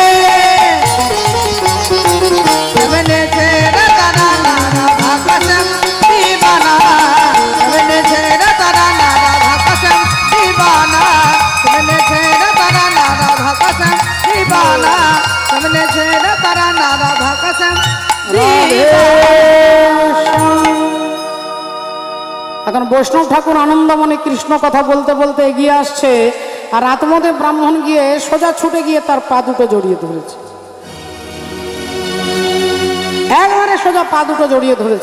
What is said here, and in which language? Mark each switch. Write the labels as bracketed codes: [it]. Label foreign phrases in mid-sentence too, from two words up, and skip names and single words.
[hi] मैंने तेरा तराना राधा का संग दीवाना, मैंने तेरा तराना राधा का संग दीवाना, मैंने तेरा तराना राधा का संग दीवाना, मैंने तेरा तराना राधा का संग [bn] এখন বৈষ্ণব ঠাকুর আনন্দমনে কৃষ্ণ কথা বলতে বলতে এগিয়ে আসছে, আর আত্মদেব ব্রাহ্মণ গিয়ে সোজা ছুটে গিয়ে তার পা দুটো জড়িয়ে ধরেছে, একবারে সোজা পা দুটো জড়িয়ে ধরেছে।